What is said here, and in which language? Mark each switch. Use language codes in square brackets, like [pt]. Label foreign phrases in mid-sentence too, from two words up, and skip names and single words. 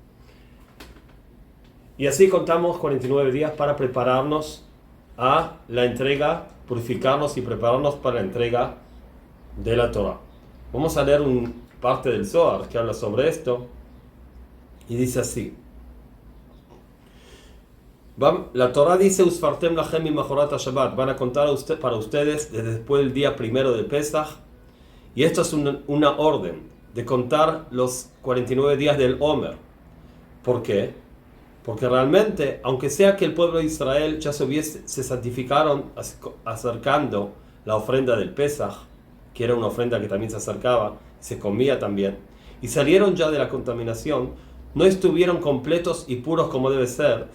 [es] Y así contamos 49 días para prepararnos a la entrega, purificarnos y prepararnos para la entrega de la Torah. Vamos a leer parte del Zohar que habla sobre esto y dice así. La Torah dice: [he] וספרתם לכם ממחרת השבת, [es] van a contar para ustedes desde después del día primero de Pesaj. Y esto es una orden de contar los 49 días del Omer. ¿Por qué? Porque realmente, aunque sea que el pueblo de Israel ya se santificaron acercando la ofrenda del Pesaj, que era una ofrenda que también se acercaba, se comía también, y salieron ya de la contaminación, no estuvieron completos y puros como debe ser.